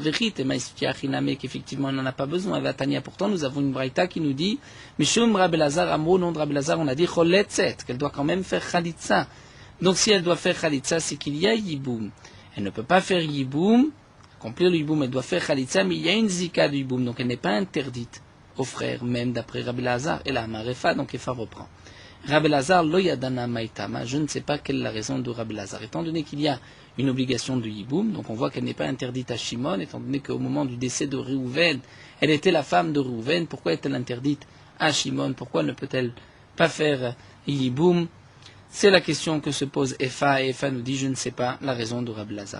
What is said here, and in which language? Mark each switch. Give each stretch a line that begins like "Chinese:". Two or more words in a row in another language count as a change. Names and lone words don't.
French: Vérité, qu'effectivement elle n'en a pas besoin. Vatania, pourtant, nous avons une braïta qui nous dit, Mishum Rabbi Lazar, un mot nom de Rabbi Lazar, on a dit choletzet, qu'elle doit quand même faire khalitsa. Donc si elle doit faire khalitsa, c'est qu'il y a yiboum. Elle ne peut pas faire yiboum, accomplir le yiboum, elle doit faire khalitsa, mais il y a une zika de yiboum, donc elle n'est pas interdite aux frères, même d'après Rabbi Lazar. Et là, Marefa, donc Efa reprend.
Aramaic: Rabbi Lazar, לא ידענא מאי טעמא,
French: je ne sais pas quelle est la raison de Rabbi Lazar. Étant donné qu'il y a une obligation de yiboum, donc on voit qu'elle n'est pas interdite à Shimon, étant donné qu'au moment du décès de Réhouven, elle était la femme de Réhouven, pourquoi est-elle interdite à Shimon? Pourquoi ne peut-elle pas faire yiboum? C'est la question que se pose Efa, et Efa nous dit, je ne sais pas la raison de Rabbi Lazar.